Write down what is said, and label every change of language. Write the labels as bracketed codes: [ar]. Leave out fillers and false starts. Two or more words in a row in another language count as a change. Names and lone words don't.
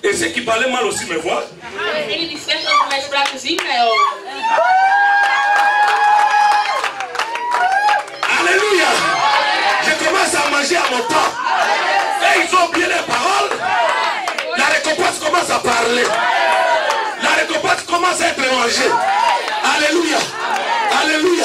[fr] ceux qui parlaient mal aussi me voient. [nl] Degenen die slecht over mij spraken zien mij ook. [fr] Alléluia. Je commence à manger à mon temps. Et ils ont oublié les paroles. La récompense commence à parler. La récompense commence à être mangée. Alléluia. Alléluia.